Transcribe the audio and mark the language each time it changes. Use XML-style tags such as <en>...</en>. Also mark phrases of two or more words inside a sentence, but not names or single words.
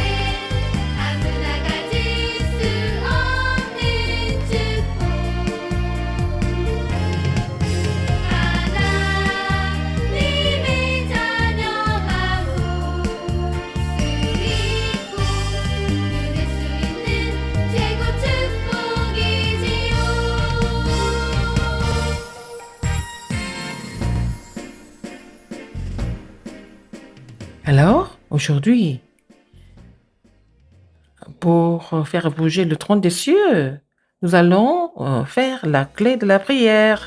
<ko>아무나 가질 수 없는 축복. 하나님의 자녀가 볼 수 있고 누릴 수 있는 최고 축복이지요.</ko> <fr>Alors, aujourd'hui, pour faire bouger le trône des cieux, nous allons faire la clé de la prière.</fr>